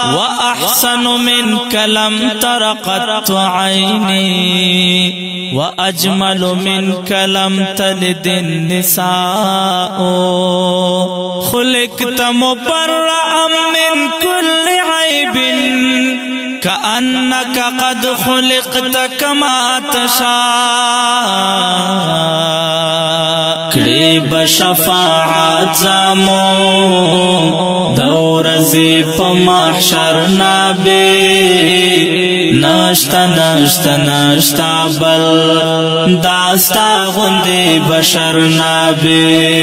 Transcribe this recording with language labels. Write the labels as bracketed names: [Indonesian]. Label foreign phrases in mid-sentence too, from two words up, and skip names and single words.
[Arabic] وأحسن منك لم تر قط عيني، وأجمل منك لم تلد النساء۔ خلقت مبرأ من كل عيب، كأنك قد خلقت كما تشاء۔ [Pashto] کړي به شفاعت زمو د ورځې په محشر نبی۔ نشته، نشته، نشته بل داستا غوندې بشر نبی۔